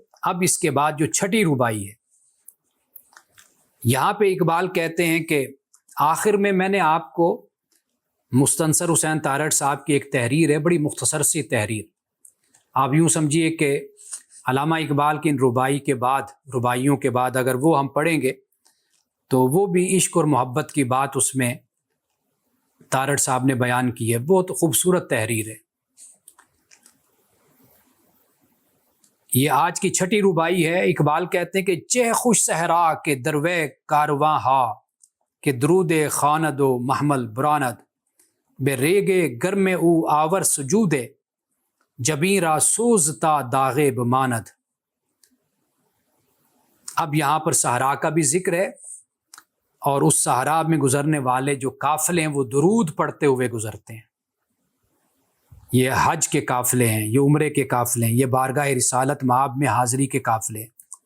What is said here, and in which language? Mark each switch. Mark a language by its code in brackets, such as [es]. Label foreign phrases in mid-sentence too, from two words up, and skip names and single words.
[ur] اب اس کے بعد جو 6ٹھی رباعی ہے، یہاں پہ اقبال کہتے ہیں کہ آخر میں نے آپ کو مستنصر حسین تارڑ صاحب کی ایک تحریر ہے، بڑی مختصر سی تحریر، آپ یوں سمجھیے کہ علامہ اقبال کی ان رباعیوں کے بعد اگر وہ ہم پڑھیں گے تو وہ بھی عشق اور محبت کی بات اس میں تارڑ صاحب نے بیان کی ہے۔ بہت خوبصورت تحریر ہے۔ یہ آج کی 6ٹھی رباعی ہے۔ اقبال کہتے ہیں کہ [fa] چہ خوش صحرا کے دروے کارواں ہا، کہ درود خواند و محمل براند، بے ریگے گرم او آور سجودے، جبیں را سوزتا داغے بماند۔ [ur] اب یہاں پر صحرا کا بھی ذکر ہے، اور اس صحرا میں گزرنے والے جو قافلے ہیں وہ درود پڑھتے ہوئے گزرتے ہیں۔ یہ حج کے قافلے ہیں، یہ عمرے کے قافلے ہیں، یہ بارگاہ رسالت مآب میں حاضری کے قافلے ہیں۔